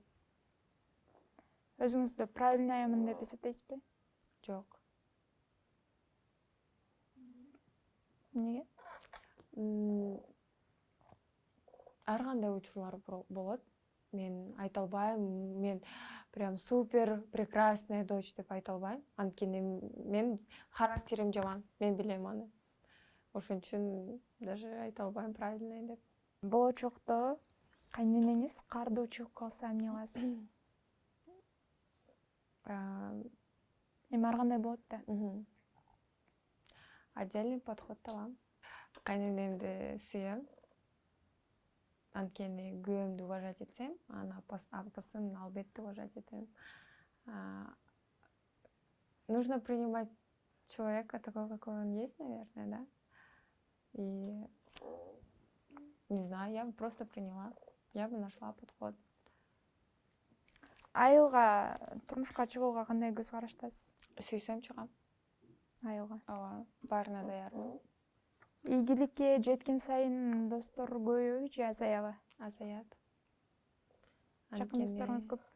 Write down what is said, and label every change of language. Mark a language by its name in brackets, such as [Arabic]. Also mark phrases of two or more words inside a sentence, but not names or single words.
[Kyrgyz] Өзүңүздү правильныймын деп эсептейсизби? Жок. Эмнеге? Ар кандай учурлар болот. Мен айта албайм, мен [Russian] прям супер прекрасная дочь [Kyrgyz] деп айта албайм. Анткени мен характерим жаман, мен билем аны. Ошон үчүн даже айта албайм правильный деп. Болочокто кайненеңиз карды чыгып калса эмне кыласыз? Эми ар кандай болот да? [Russian] Отдельный подход табам. [Kyrgyz] Кайненемди сүйөм. Анткени күйөөмдү уважать этсем, анын апасын албетте уважать этем. [Russian] Нужно принимать человека такой, какой он есть, наверное, да? И не знаю, я бы просто приняла. Я бы нашла подход. [Kyrgyz] Айылга, турмушка чыгууга кандай көз караштасыз? Сүйсөм чыгам. Айылга. Ооба, баарына даярмын. Ийгиликке жеткен сайын достор көбөйбү же азаябы? Азаят. Жакын досторуңуз көппү?